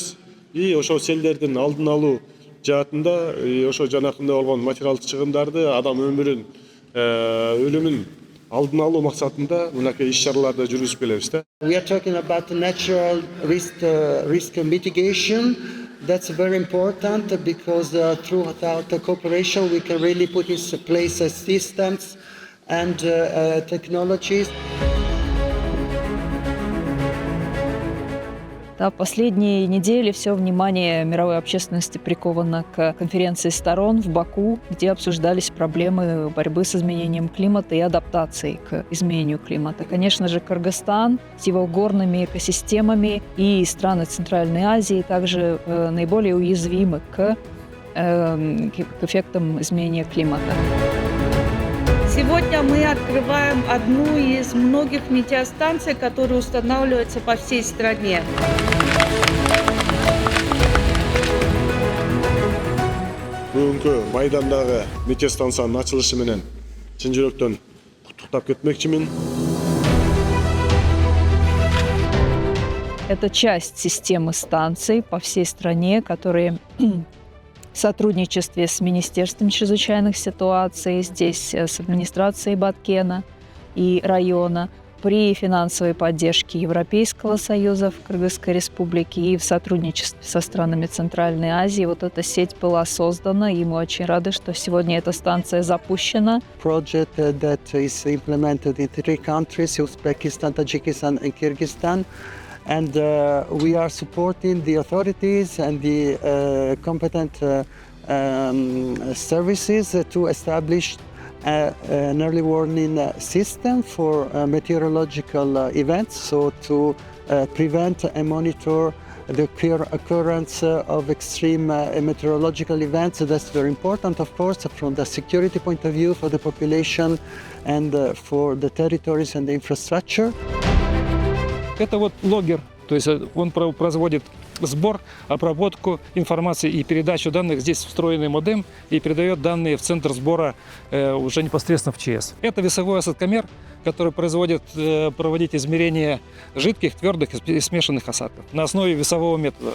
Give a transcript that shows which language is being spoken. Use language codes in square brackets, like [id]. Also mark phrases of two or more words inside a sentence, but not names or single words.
[ky] И ошол селдердин алдын алуу жаатында ошо жанакында болгон материалдык чыгымдарды, адам өмүрүн, өлүмүн алдын алуу максатында мынакей иш-чараларды жүргүзүп келебиз да. [en] We are talking about natural risk mitigation. That's very important because throughout the cooperation we can really put in place systems and technologies. [ru] Да, последние недели все внимание мировой общественности приковано к конференции сторон в Баку, где обсуждались проблемы борьбы с изменением климата и адаптации к изменению климата. Конечно же, Кыргызстан с его горными экосистемами и страны Центральной Азии также наиболее уязвимы к эффектам изменения климата. Сегодня мы открываем одну из многих метеостанций, которые устанавливаются по всей стране. [ky] Бүгүнкү Майдандагы метеостанциянын ачылышы менен чын жүрөктөн куттуктап кетмекчимин. [ru] Это часть системы станций по всей стране, которые в сотрудничестве с Министерством чрезвычайных ситуаций, здесь с администрацией Баткена и района, при финансовой поддержке Европейского Союза в Кыргызской Республике и в сотрудничестве со странами Центральной Азии вот эта сеть была создана, и мы очень рады, что сегодня эта станция запущена. [en] Project that is implemented in 3 countries, Uzbekistan, Tajikistan and Kyrgyzstan. And we are supporting the authorities and the competent services to establish an early warning system for meteorological events, so to prevent and monitor the occurrence of extreme meteorological events. That's very important, of course, from the security point of view for the population and for the territories and the infrastructure. [ru] Это вот логер, то есть он производит сбор, обработку информации и передачу данных. Здесь встроенный модем и передает данные в центр сбора уже непосредственно в ЧС. Это весовой осадкомер, который проводит измерения жидких, твердых и смешанных осадков на основе весового метода.